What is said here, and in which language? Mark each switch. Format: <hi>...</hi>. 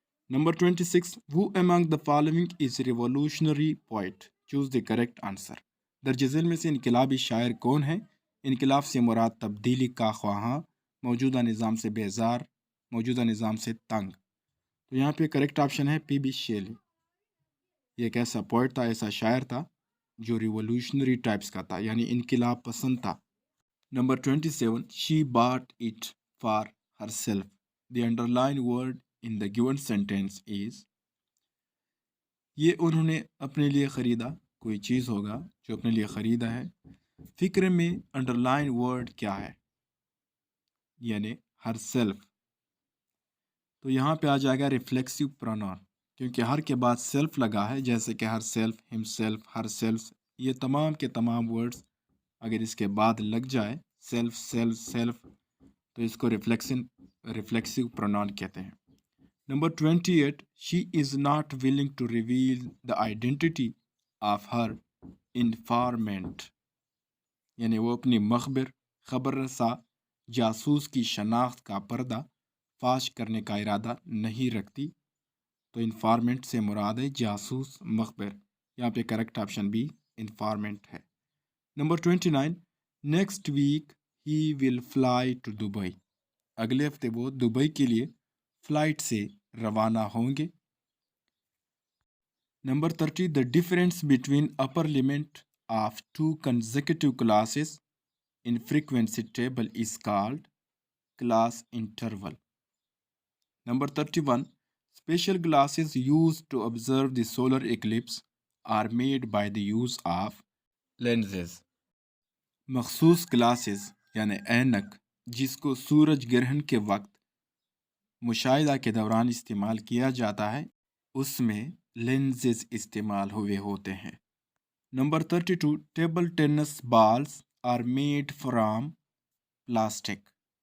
<ur>Number 26.</ur> <en>Who among the following is revolutionary poet? Choose the correct answer.</en> <ur>درج ذیل میں سے انقلابی شاعر کون ہے؟ انقلاب سے مراد تبدیلی کا خواہاں، موجودہ نظام سے بیزار، موجودہ نظام سے تنگ. تو یہاں پہ کریکٹ آپشن ہے پی بی شیلی. یہ ایک ایسا پوئٹ تھا، ایسا شاعر تھا جو ریولوشنری ٹائپس کا تھا، یعنی انقلاب پسند تھا. Number 27.</ur> <en>She bought it for herself. The underlined word in the given sentence is.</en> <ur>یہ انہوں نے اپنے لیے خریدا، کوئی چیز ہوگا جو اپنے لیے خریدا ہے. فکر میں انڈرلائن ورڈ کیا ہے؟ یعنی ہر سیلف. تو یہاں پہ آ جائے گا ریفلیکسو پروناؤن، کیونکہ ہر کے بعد سیلف لگا ہے، جیسے کہ ہر سیلف، ہم سیلف، ہر سیلف. یہ تمام کے تمام ورڈز اگر اس کے بعد لگ جائے سیلف، سیلف، سیلف، تو اس کو ریفلیکسو پروناؤن کہتے ہیں. Number 28.</ur> <en>She is not willing to reveal the identity of her informant.</en> <ur>یعنی وہ اپنی مخبر، خبر رساں، جاسوس کی شناخت کا پردہ فاش کرنے کا ارادہ نہیں رکھتی. تو انفارمنٹ سے مراد ہے جاسوس، مخبر. یہاں پہ کریکٹ آپشن بھی انفارمنٹ ہے. Number 29.</ur> <en>Next week he will fly to Dubai.</en> <ur>اگلے ہفتے وہ دبئی کے لیے فلائٹ سے روانہ ہوں گے.</ur> <en>Number 30, the difference between upper limit of two consecutive classes in frequency table is called class interval. Number 31, special glasses used to observe the solar eclipse are made by the use of lenses.</en> <ur>مخصوص glasses یعنی اینک جس کو سورج گرہن کے وقت مشاہدہ کے دوران استعمال کیا جاتا ہے اس میں لینزز استعمال ہوئے ہوتے ہیں.</ur> <en>نمبر 32, table tennis balls are made from plastic.</en>